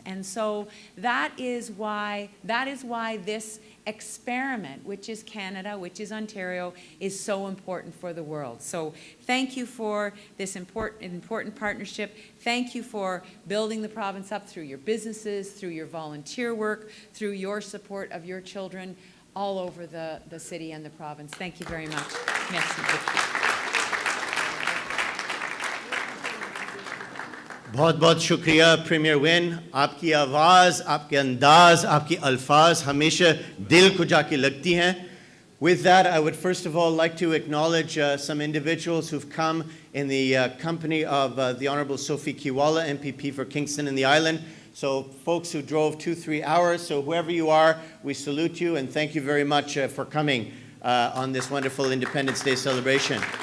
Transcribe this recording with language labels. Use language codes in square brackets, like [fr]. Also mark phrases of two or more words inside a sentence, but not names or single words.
[en] And so that is why this experiment, which is Canada, which is Ontario, is so important for the world. So thank you for this important partnership. Thank you for building the province up through your businesses, through your volunteer work, through your support of your children all over the city and the province. Thank you very much. [fr] Merci beaucoup. [hi] बहुत बहुत शुक्रिया प्रीमियर विन आपकी आवाज़ आपके अंदाज़ आपकी अल्फाज हमेशा दिल को जाके लगती हैं. [en] With that, I would first of all like to acknowledge some individuals who've come in the company of the Honourable Sophie Kiwala, MPP for Kingston and the Island. So folks who drove 2-3 hours, so whoever you are, we salute you and thank you very much for coming on this wonderful Independence Day celebration.